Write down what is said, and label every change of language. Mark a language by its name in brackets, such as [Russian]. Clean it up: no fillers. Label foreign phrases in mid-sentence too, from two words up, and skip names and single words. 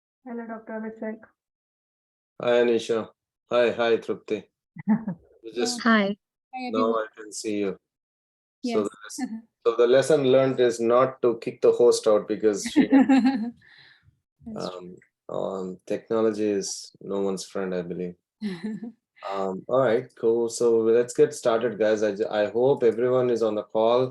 [English] Hello, Dr. Abhishek. Hi, Anisha. Hi, Trupti. Hi. Now I can see you. Yes. So the lesson learned is not to kick the host out because technology is no one's friend, I believe. All right, cool. So let's get started, guys. I hope everyone is on the call.